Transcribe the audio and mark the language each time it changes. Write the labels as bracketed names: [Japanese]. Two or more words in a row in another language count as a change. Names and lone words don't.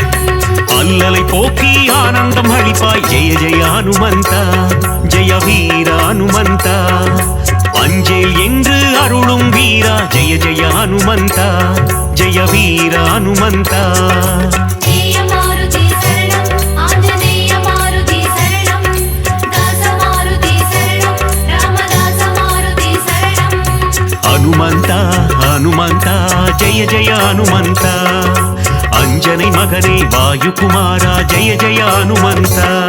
[Tamil] அல்லலை போக்கி ஆனந்தம் அளிப்பாய் ஜெய ஜெய ஹனுமந்த ஜெய வீர ஹனுமந்த அஞ்சேல் என்று அருளும் வீரா ஜெய ஜெய ஹனுமந்த ஜெய வீர ஹனுமந்த ஜெய மாருதி சரணம் ஆஞ்சநேய மாருதி சரணம் தாச மாருதி சரணம் ராமதாச மாருதி சரணம் [Kannada] ಹನುಮಂತ ಹನುಮಂತ ಜಯ ಜಯ ಹನುಮಂತ ಅಂಜನೈ ಮಗನೇ ವಾಯುಕುಮಾರ ಜಯ ಜಯ ಹನುಮಂತ